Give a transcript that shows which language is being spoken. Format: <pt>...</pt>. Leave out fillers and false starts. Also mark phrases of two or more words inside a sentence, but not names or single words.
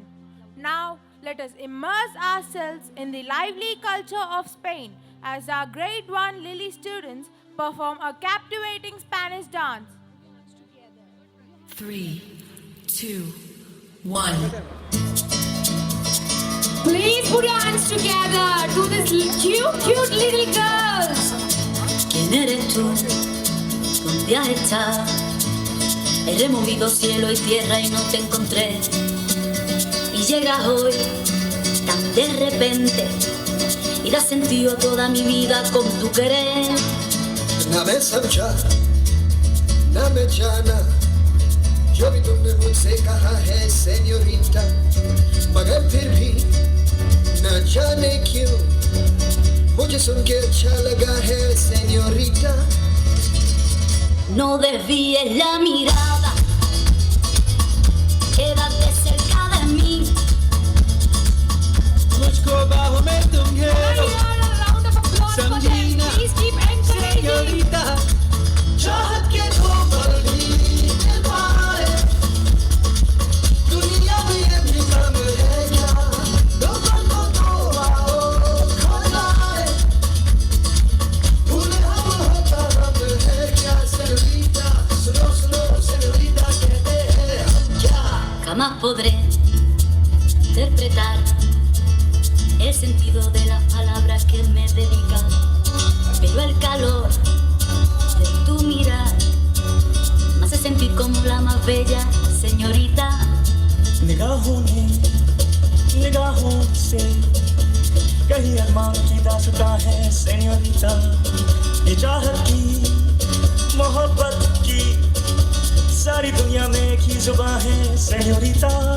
<en>Now, let us immerse ourselves in the lively culture of Spain as our Grade 1 Lily students perform a captivating Spanish dance. 3, 2, 1. Please put your hands together to these cute little girls.</en> <es>¿Quién eres tú? ¿Dónde has estado? He removido cielo y tierra y no te encontré. Y llegas hoy tan de repente y das sentido a toda mi vida con tu querer.</es> <hi>ना मैं समझा ना मैं जाना जो भी तुमने मुझसे कहा है सेन्योरिटा मगर फिर भी न जाने क्यों मुझे सुन के अच्छा लगा है señorita.</hi> <es>No desvíes la mirada, quédate cerca de mí.</es> <hi>मुझको बाहों में तुम घेरो समझीना señorita. चाहत के दो पल भी मिल पाए दुनिया में ये भी कम है क्या दो पल को तो आओ खो जाए भूले हम होता हम है क्या señorita. सुनो सुनो señorita कहते हैं हम क्या.</hi> <es>Jamás podré interpretar el sentido de las palabras que me dedicas, pero el calor de tu mirar me hace sentir como la más bella señorita.</es> <hi>निगाहों से कहीं अरमान की दास्तां है señorita. ये चाहत की मोहब्बत की सारी दुनिया में एक ही जुबां है señorita.</hi>